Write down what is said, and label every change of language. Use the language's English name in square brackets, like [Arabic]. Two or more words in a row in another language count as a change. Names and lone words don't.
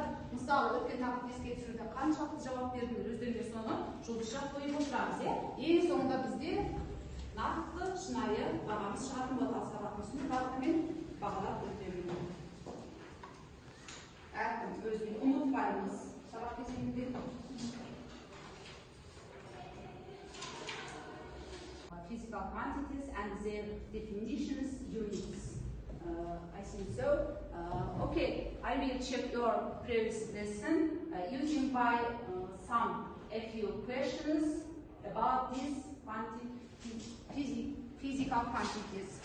[Kazakh] Мысалы, өткен тақырып еске түсіруде қаншалықты жауап бердіңдер, өздеріңдер соны жұлдыз шарт қойып отырамыз. Ең соңында бізде нақты шынайы бағамыз шығатын болады. Сабақтың үстінде бағытымен бағалап өтемін. Әркім өзіне ұмытпаймыз сабақ кезеңінде. [English] Physical quantities and their definitions, units. I think so. Okay, I will check your previous lesson using by a few questions about these physical quantities.